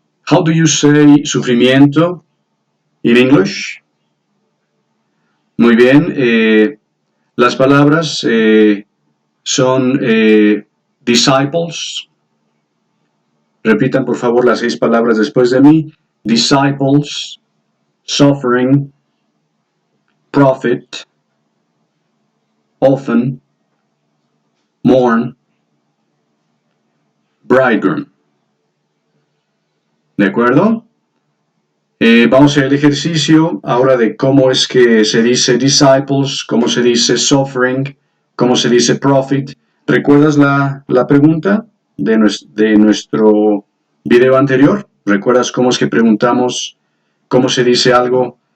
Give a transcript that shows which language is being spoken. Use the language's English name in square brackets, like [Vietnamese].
[English] How do you say sufrimiento in English? [Spanish] Muy bien, las palabras son disciples. Repitan por favor las 6 palabras después de mí. [English] Disciples, suffering, prophet, often, mourn, bridegroom. [Spanish] ¿De acuerdo? Vamos a hacer el ejercicio ahora de cómo es que se dice disciples, cómo se dice suffering, cómo se dice prophet. ¿Recuerdas la pregunta de nuestro video anterior? ¿Recuerdas cómo es que preguntamos cómo se dice algo?